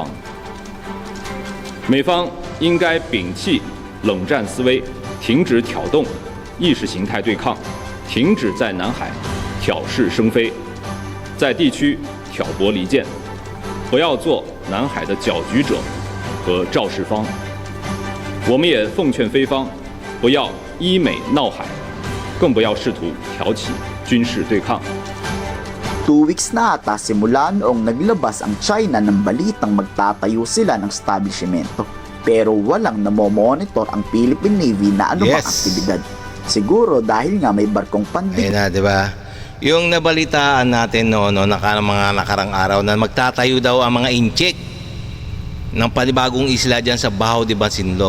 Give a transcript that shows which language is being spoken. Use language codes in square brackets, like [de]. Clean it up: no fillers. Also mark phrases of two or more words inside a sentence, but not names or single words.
[zh] 美方应该摒弃冷战思维，停止挑动意识形态对抗，停止在南海挑事生非，在地区挑拨离间，不要做南海的搅局者和肇事方。我们也奉劝菲方，不要依美闹海，更不要试图挑起军事对抗。 [tl] 2 weeks na ata simula noong naglabas ang China ng balitang magtatayo sila ng establishmento. Pero walang namomonitor ang Philippine Navy na anumang Yes. aktibidad. Siguro dahil nga may barkong pandig. Ayun na, di ba? Yung nabalitaan natin mga nakarang araw na magtatayo daw ang mga inchik ng panibagong isla dyan sa Baho de Masinloc.